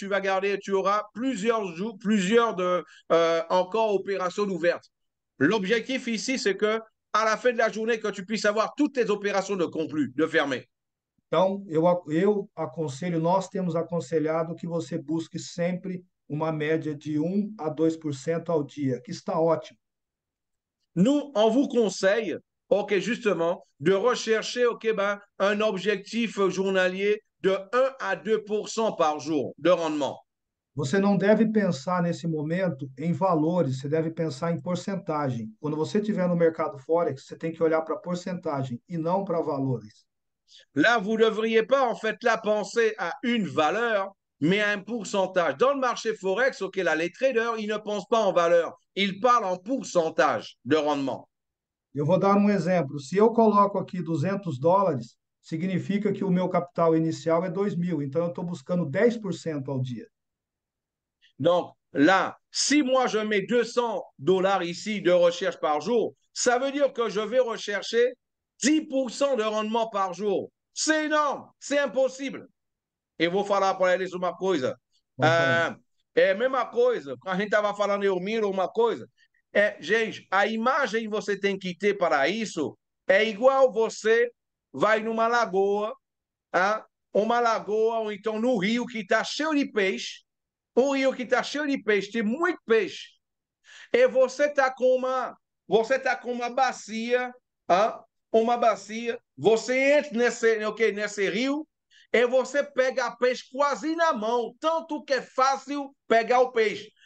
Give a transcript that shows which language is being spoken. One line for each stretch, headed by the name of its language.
French: Tu vas garder, tu auras plusieurs jours, plusieurs encore opérations ouvertes. L'objectif ici, c'est que à la fin de la journée, que tu puisses avoir toutes tes opérations de conclues, de fermer.
Portuguese: Então, eu aconselho, nós temos aconselhado que você busque sempre uma média de 1 a 2% ao dia, que está ótimo.
French: Nous, on vous conseille, OK, justement, de rechercher, OK, ben, un objectif journalier de 1 à 2% par jour de rendement.
Portuguese: Você não deve pensar nesse momento em valores, você deve pensar em porcentagem. Quando você estiver no mercado Forex, você tem que olhar para porcentagem e não para valores.
French: Là, vous ne devriez pas, en fait, là, penser à une valeur, mais à un pourcentage. Dans le marché Forex, OK, là, les traders, ils ne pensent pas en valeur, ils parlent en pourcentage de rendement.
Portuguese: Eu vou dar um exemplo. Se eu coloco aqui US$ 200, significa que o meu capital inicial é 2.000. Então, eu estou buscando 10% ao dia.
French: Donc là, si moi je mets $200 ici de recherche par jour, ça veut dire que je vais rechercher 10% de rendement par jour. C'est énorme, c'est impossible.
Portuguese: Eu vou falar para eles uma coisa. Pode falar. É a mesma coisa, a gente estava falando em Miro, uma coisa. Gente, a imagem que você tem que ter para isso é igual você vai numa lagoa, uma lagoa ou então no rio que está cheio de peixe, um rio que está cheio de peixe, tem muito peixe, e você tá com uma bacia, uma bacia, você entra nesse rio e você pega peixe quase na mão, tanto que é fácil pegar o peixe.